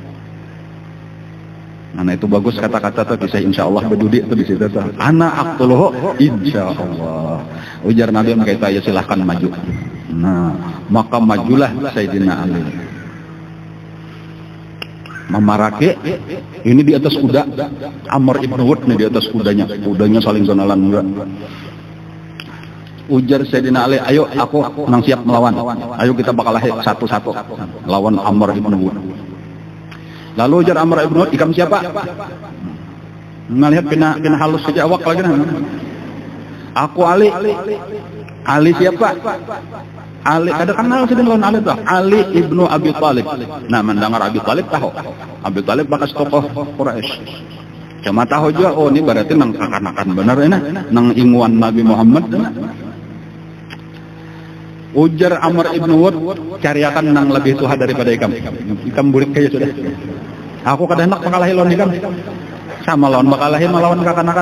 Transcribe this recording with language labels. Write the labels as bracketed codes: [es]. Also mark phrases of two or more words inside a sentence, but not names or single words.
[bjn] Nah itu bagus kata-kata tuh, kisah insyaallah berdudi tuh di situ tuh. [ar] أنا أقتله إن شاء الله. [bjn] Ujar Nabi mereka, ya silahkan maju. Nah maka majulah Sayyidina Ali. Memarake ini di atas kuda, Amr ibn Wud nih di atas kudanya saling kenalan juga. Ujar Sayyidina Ali, ayo aku nang siap melawan, ayo kita bakal satu-satu lawan Amr ibn Wud. Lalu ujar Amr ibn Wud, ikam siapa? Melihat kena halus saja awak lagi. Aku Ali. Ali siapa? Ali, kada kenal sih dengan Ali tuh. Ali ibnu Abi Thalib. Nah, mendengar Abi Thalib tahu. Abi Thalib bekas tokoh Quraisy. Cuma tahu juga, oh ini berarti nang kekanakan bener ini, nang inguan Nabi Muhammad. Ujar Amr ibn Wud, cariakan nang lebih tua daripada ikam. Ikam burik kayak sudah. Aku kada hendak mengalahi lawan ikam. Sama lawan bakalahi melawan kakanakan.